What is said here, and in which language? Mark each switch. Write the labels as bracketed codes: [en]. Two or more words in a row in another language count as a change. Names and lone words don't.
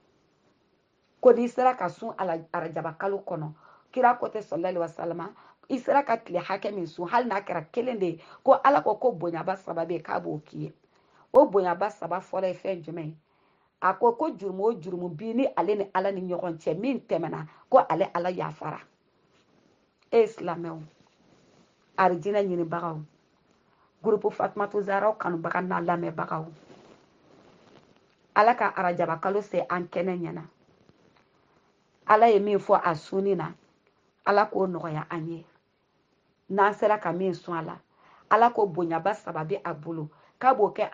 [bm] ko n'i sera ka sun arajaba kalo kɔnɔ kira ko tɛ [ar] صلى الله عليه وسلم [bm] i sera ka tile hakɛ min sun hali n'a kɛra 1 de ye ko ala ko bonyaba 3 bɛ k'a b'o k'i ye o bonyaba 3 fɔlɔ ye fɛn jumɛn ye a ko jurumu o jurumu bi ni ale ni ala ni ɲɔgɔn cɛ min tɛmɛna ko ale ala yafara e silamɛw arijinɛ ɲinibagaw groupe Fatumata Zahra kanubaga n'a lamɛnbagaw ala ka arajaba kalo se an kɛnɛ ɲɛna ala ye min fɔ a sunni na ala k'o nɔgɔya an ye n'an sera ka min sun a la ala ko bonyaba 3 bɛ a bolo k'a b'o kɛ